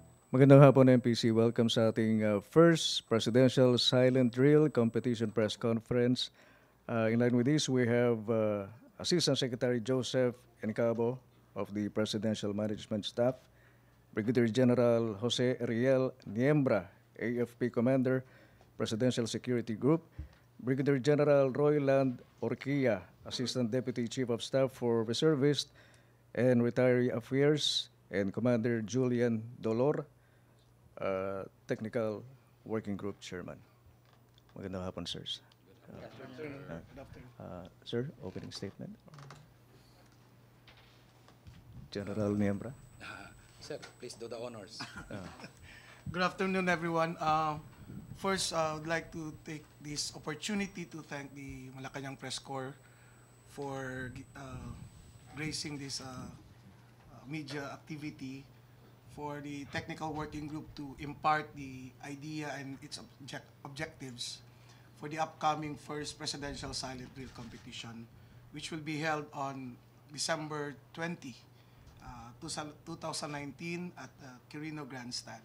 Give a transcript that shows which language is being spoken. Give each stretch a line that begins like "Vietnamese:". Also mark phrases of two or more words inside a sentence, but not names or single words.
Filipino: Magandang hapon, MPC. Welcome sa ating first Presidential Silent Drill Competition Press Conference.
English: In line with this, we have Assistant Secretary Joseph Encabo of the Presidential Management Staff, Brigadier General Jose Ariel Niembra, AFP Commander, Presidential Security Group, Brigadier General Royland Orquilla, Assistant Deputy Chief of Staff for Reservist and Retiree Affairs, and Commander Julian Dolor, Technical Working Group Chairman.
Filipino: Magandang hapon, sirs. Sir,
English: opening statement. General Niembra. Sir, please do the honors. Good afternoon, everyone. First, I would like to take this opportunity to thank the Malacanang Press Corps for gracing this media activity, for the technical working group to impart the idea and its objectives for the upcoming first presidential silent drill competition, which will be held on December 20, 2019 at Quirino Grandstand.